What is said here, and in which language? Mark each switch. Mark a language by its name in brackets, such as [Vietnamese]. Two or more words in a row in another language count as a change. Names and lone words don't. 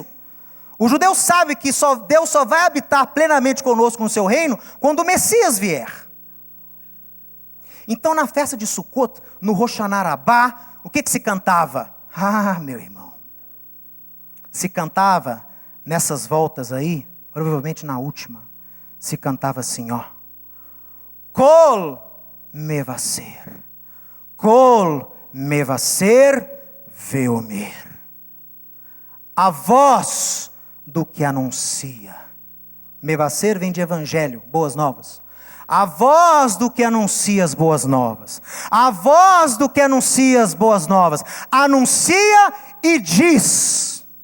[Portuguese] O judeu sabe que Deus só vai habitar plenamente conosco no seu reino quando o Messias vier. Então na festa de Sukkot, no Rosh Hashanah Rabbah, o que se cantava? Ah, meu irmão. Se cantava nessas voltas aí, provavelmente na última, se cantava assim, ó. [Hebrew] קול מבשר. קול מבשר ואומר. [Portuguese] A voz do que anuncia. Mevaser vem de evangelho, boas novas. A voz do que anuncia as boas novas. A voz do que anuncia as boas novas. Anuncia e diz.